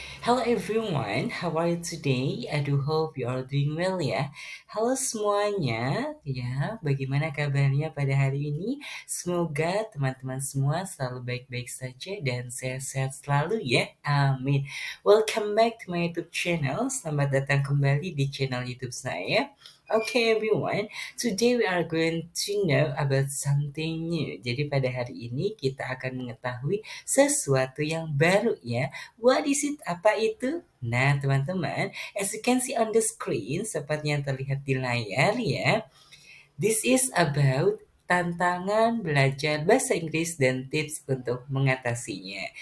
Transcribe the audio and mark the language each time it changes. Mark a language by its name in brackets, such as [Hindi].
[English] Hello everyone, how are you today? I do hope you are doing well ya. [Indonesian] Halo semuanya, ya bagaimana kabarnya pada hari ini? Semoga teman-teman semua selalu baik-baik saja dan sehat-sehat selalu ya. Amin. [English] Welcome back to my YouTube channel. [Indonesian] Selamat datang kembali di channel YouTube saya. Okay everyone, today we are going to know about something new. Jadi pada hari ini kita akan mengetahui sesuatu yang baru ya. [English] What is it? [Indonesian] Apa itu? Nah teman-teman, [English] as you can see on the screen, [Indonesian] seperti yang terlihat di layar ya. [English] This is about [Indonesian] tantangan belajar bahasa Inggris dan tips untuk mengatasinya.